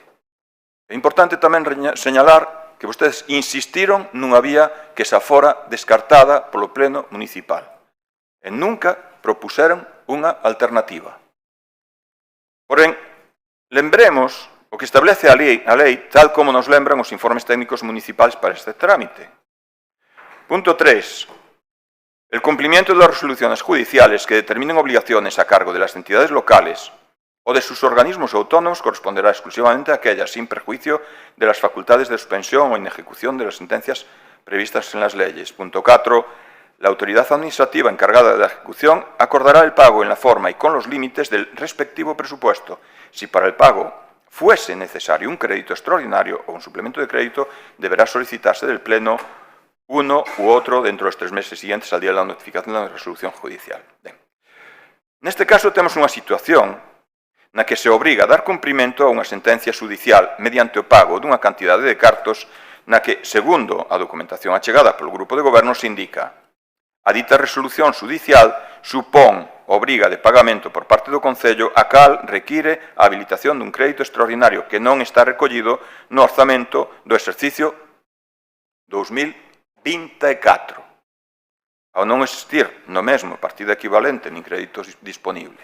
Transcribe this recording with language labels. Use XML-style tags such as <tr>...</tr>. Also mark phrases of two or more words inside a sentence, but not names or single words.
<gl>É importante tamén señalar que vostedes insistiron nunha vía que xa fora descartada polo pleno municipal e nunca propuseron unha alternativa. Porén, lembremos o que establece a lei tal como nos lembran os informes técnicos municipais para este trámite.</gl> <es>Punto 3. El cumplimiento de las resoluciones judiciales que determinen obligaciones a cargo de las entidades locales o de sus organismos autónomos corresponderá exclusivamente a aquellas sin perjuicio de las facultades de suspensión o inejecución de las sentencias previstas en las leyes. Punto 4. La autoridad administrativa encargada de la ejecución acordará el pago en la forma y con los límites del respectivo presupuesto. Si para el pago fuese necesario un crédito extraordinario o un suplemento de crédito, deberá solicitarse del Pleno uno u otro dentro de los 3 meses siguientes al día de la notificación de la resolución judicial.</es> <gl>Ben. Neste caso temos unha situación na que se obriga a dar cumprimento a unha sentencia judicial mediante o pago dunha cantidade de cartos na que, segundo a documentación achegada polo grupo de goberno, se indica a dita resolución judicial supón obriga de pagamento por parte do Concello a cal require a habilitación dun crédito extraordinario que non está recollido no orzamento do exercicio 2024, ao non existir no mesmo partida equivalente nin crédito disponible.</gl>